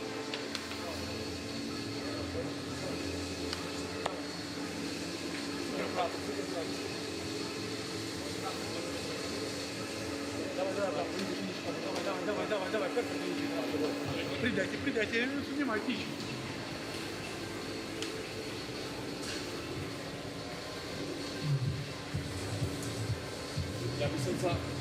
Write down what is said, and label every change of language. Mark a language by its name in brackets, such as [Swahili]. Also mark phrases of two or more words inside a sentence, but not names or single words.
[Polish] Dawaj, perfekt. [Russian] Придайте, снимайте. [Slovak] Ja by som sa...